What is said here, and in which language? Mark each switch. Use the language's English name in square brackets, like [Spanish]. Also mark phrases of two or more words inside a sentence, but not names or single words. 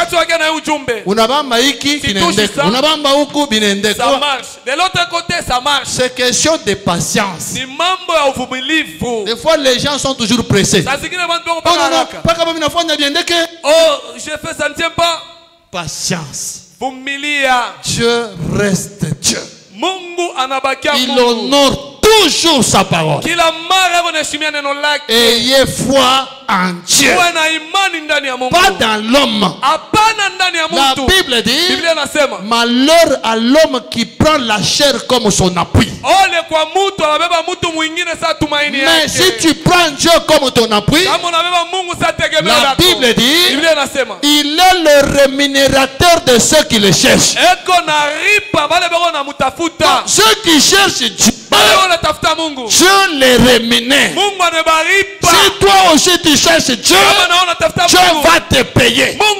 [French] ça marche. De l'autre côté, ça marche. C'est question de patience. Des fois, les gens sont toujours pressés. Oh, je fais ça, ne tient pas. Patience. Vumilia. Dieu reste Dieu. [Swahili] Mungu anabakia Mungu. [French] Il honore toujours sa parole. [Swahili] Kila mara wanaheshimia neno lake. [French] Ayez foi en Dieu. [Swahili] Uwe na imani ndani ya Mungu. [French] Pas dans l'homme. [Swahili] Hapana ndani ya La mtu. [French] Bible dit, [Swahili] Biblia inasema, [French] malheur à l'homme qui prend la chair comme son appui. [Swahili] Ole kwa mtu anabeba mtu mwingine saa tumaini yake. [French] Mais si tu prends Dieu comme ton appui, [Swahili] kama unabeba Mungu saa tegemeo la lako. [French] Bible dit, Il est le rémunérateur de ceux qui le cherchent. Donc, ceux qui cherchent Dieu, Dieu les rémunère. Si toi aussi tu cherches Dieu, Dieu va te payer.